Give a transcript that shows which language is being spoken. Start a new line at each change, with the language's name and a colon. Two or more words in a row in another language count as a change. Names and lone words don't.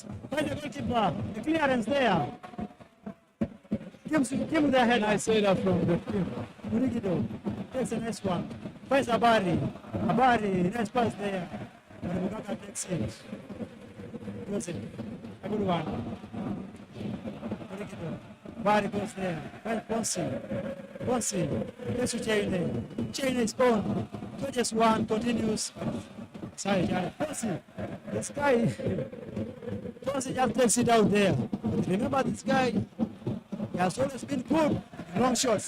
English: By the goalkeeper, the clearance there. Give the head. I say that from the team. Murigido takes the next one. Finds Abari. Abari, nice pass there. And Mugaka takes it. Goes it. A good one. Murigido. Abari goes there. Finds Ponsi. Ponsi. Takes to Chaine. Chaine is on. Touches one, continues. Sorry, Ponsi. This guy. Ponsi just takes it out there. But remember this guy. He has always been good in long shots.